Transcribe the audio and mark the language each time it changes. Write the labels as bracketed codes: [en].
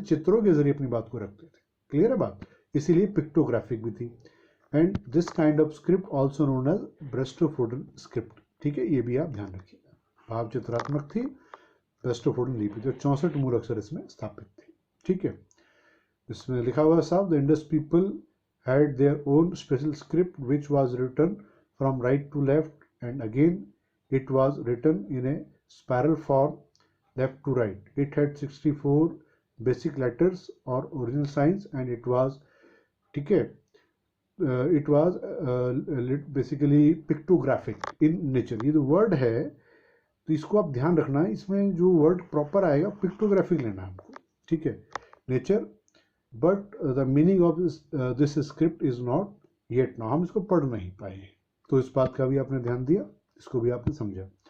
[hi] चित्रों के जरिए अपनी बात को रखते थे. क्लियर है बात. इसीलिए पिक्टोग्राफिक भी थी. [en] And this kind of script also known as boustrophedon script. [hi] ठीक है. ये भी आप ध्यान रखिएगा. भाव चित्रात्मक थी, ब्रेस्टोफोडन लिपि, जो 64 मूल अक्षर इसमें स्थापित थे. ठीक है. इसमें लिखा हुआ साहब, [en] The Indus people had their own special script which was written from right to left and again It was written in a spiral form, left to right. It had 64 basic letters or original signs, and it was, [hi] ठीक है, [en] it was basically pictographic in nature. [hi] ये जो word है तो इसको आप ध्यान रखना है, इसमें जो वर्ड प्रॉपर आएगा पिक्टोग्राफिक लेना है हमको, ठीक है, nature, [en] but the meaning of this script is not yet now, [hi] हम इसको पढ़ नहीं पाए, तो इस बात का भी आपने ध्यान दिया, इसको भी आपने समझा।